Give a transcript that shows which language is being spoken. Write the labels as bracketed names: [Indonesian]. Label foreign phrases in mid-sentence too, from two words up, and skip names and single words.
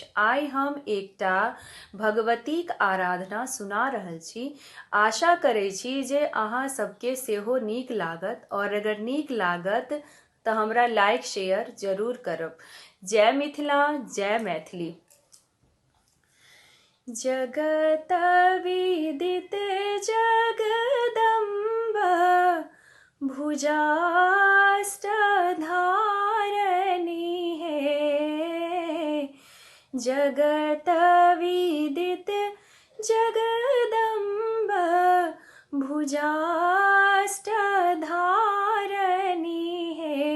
[Maithili] आइ हम एकटा भगवतीक आराधना सुना रहल छी। आशा करै छी जे अहाँ सबके सेहो नीक लागत, और अगर नीक लागत तऽ हमरा [English] like share [Maithili] जरूर करब। जय मिथिला, जय मैथिली। जगत विदित जगदम्बा भुजाष्ट धारणी है। जगत विदित जगदम्बा भुजाष्ट धारणी है।